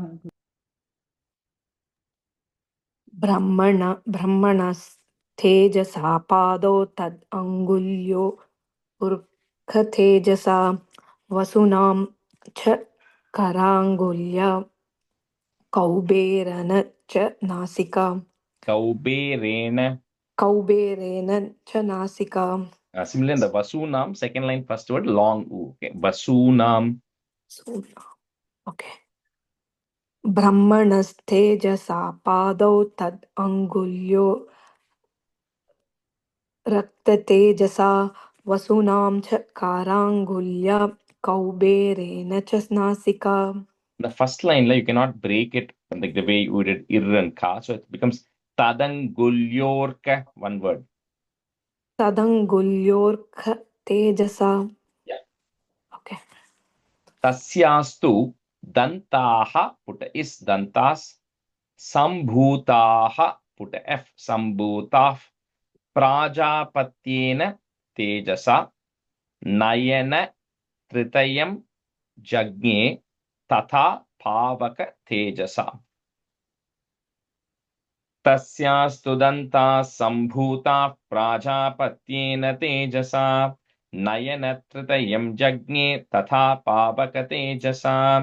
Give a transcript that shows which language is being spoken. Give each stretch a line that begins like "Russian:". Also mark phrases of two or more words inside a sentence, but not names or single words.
Sanskrit: ब्रह्मणस्तेजसा पादौ तद् अङ्गुल्यो ऊर्ध्वतेजसा वसूनां च कराङ्गुल्या कौबेरेण च नासिका कौबेरेण. च नासिका
English: Similarly, in the Vasunam, second line, first word, long U. Okay. Vasunam.
Sanskrit: okay ब्रह्मणस्तेजसा पादौ तद् अङ्गुल्यो रक्ततेजसा वसूनां च काराङ्गुल्या कौबेरेण च नासिका.
English: The first line, you cannot break it like the way you did ir and ka. So it becomes tadangulyorka, one word.
Sanskrit: तदङ्गुल्योर्क तेजसा.
English: Yeah. Okay.
Sanskrit: तस्यास्तु दन्ताः,
English: put a is
Sanskrit: दन्तास् सम्भूताः,
English: put a f,
Sanskrit: सम्भूताः प्राजापत्येन तेजसा नयन त्रितयं जज्ञे तथा पावक तेजसा. तस्यास्तु दन्ताः सम्भूताः प्राजापत्येन तेजसा नयनत्रितयं जज्ञे तथा पावकतेजसा.